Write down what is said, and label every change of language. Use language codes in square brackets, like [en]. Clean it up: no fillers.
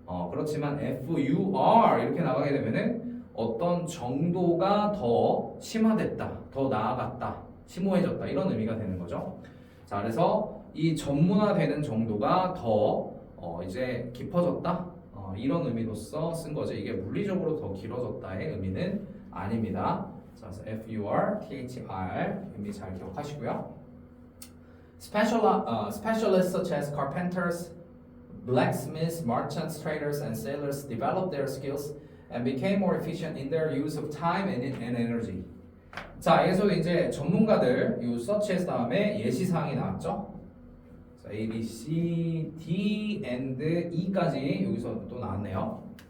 [ko] 그렇지만 FUR 이렇게 나가게 되면은 어떤 정도가 더 심화됐다, 더 나아갔다, 심오해졌다 이런 의미가 되는 거죠. 자, 그래서 이 전문화되는 정도가 더 이제 깊어졌다 이런 의미로서 쓴 거죠. 이게 물리적으로 더 길어졌다의 의미는 아닙니다. 자, 그래서 FURTHR 의미 잘 기억하시고요. [en] Specialists such as carpenters, blacksmiths, merchants, traders, and sailors developed their skills and became more efficient in their use of time and energy. [ko] 자, 여기서 이제 전문가들, 이 such에서 다음에 예시사항이 나왔죠. 자, A, B, C, D, and E까지 여기서 또 나왔네요.